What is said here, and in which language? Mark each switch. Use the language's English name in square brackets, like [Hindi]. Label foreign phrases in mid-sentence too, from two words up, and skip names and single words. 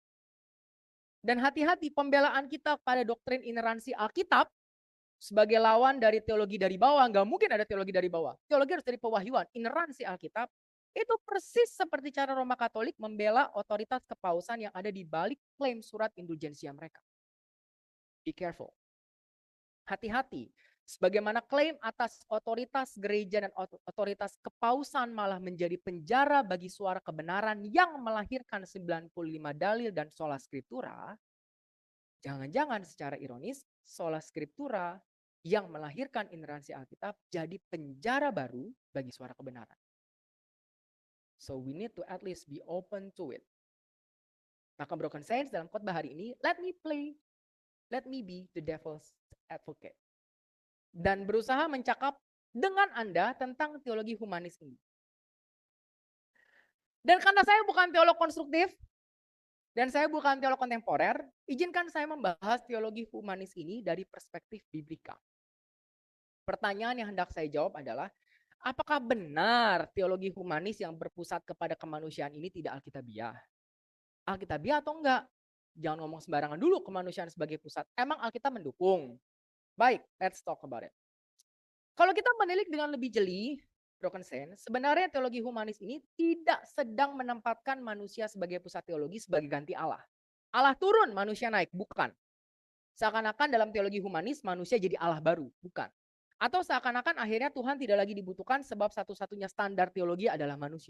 [Indonesian] Dan hati-hati pembelaan kita pada doktrin ineransi Alkitab sebagai lawan dari teologi dari bawah, nggak mungkin ada teologi dari bawah. Teologi harus dari pewahyuan, ineransi Alkitab. Itu persis seperti cara Roma Katolik membela otoritas kepausan yang ada di balik klaim surat indulgensia mereka. [English] Be careful. [Indonesian] Hati-hati. Sebagaimana klaim atas otoritas gereja dan otoritas kepausan malah menjadi penjara bagi suara kebenaran yang melahirkan 95 dalil dan [Latin] sola scriptura, [Indonesian] jangan-jangan secara ironis [Latin] sola scriptura [Indonesian] yang melahirkan ineransi Alkitab jadi penjara baru bagi suara kebenaran. [English] So we need to at least be open to it. [Indonesian] Maka Broken Saints dalam khotbah hari ini, [English] let me be the devil's advocate. [Indonesian] Dan berusaha mencakap dengan Anda tentang teologi humanis ini. Dan karena saya bukan teolog konstruktif, dan saya bukan teolog kontemporer, izinkan saya membahas teologi humanis ini dari perspektif biblika. Pertanyaan yang hendak saya jawab adalah, apakah benar teologi humanis yang berpusat kepada kemanusiaan ini tidak alkitabiah? Alkitabiah atau enggak? Jangan ngomong sembarangan dulu kemanusiaan sebagai pusat. Emang Alkitab mendukung? Baik, [English] let's talk about it. [Indonesian] Kalau kita menilik dengan lebih jeli, Broken Saints, sebenarnya teologi humanis ini tidak sedang menempatkan manusia sebagai pusat teologi sebagai ganti Allah. Allah turun, manusia naik, bukan. Seakan-akan dalam teologi humanis manusia jadi Allah baru, bukan. Atau seakan-akan akhirnya Tuhan tidak lagi dibutuhkan sebab satu-satunya standar teologi adalah manusia.